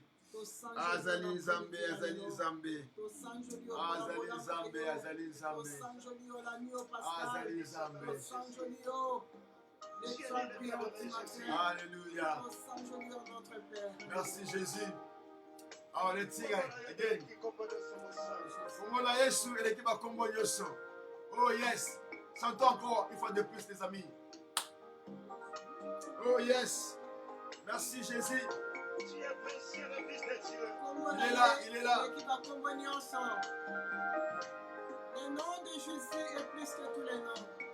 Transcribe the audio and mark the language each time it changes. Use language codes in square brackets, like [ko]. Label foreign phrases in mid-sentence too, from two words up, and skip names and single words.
[ln] Azali Zambé, Azali Zambé. Azali Zambé, Azali Zambé. Azali Zambé. Alléluia. [fr] Merci Jésus. Alors [en] let's sing again. [ln] Kongola Yesu [fr] et l'équipe à [ln] Congo Yoso. [en] Oh yes. [fr] Chantons encore une fois de plus les amis. [en] Oh yes. [fr] Merci Jésus. Tu es précieux, le Fils de Dieu. Il est là, il est là. Le nom de Jésus est plus que tous les noms.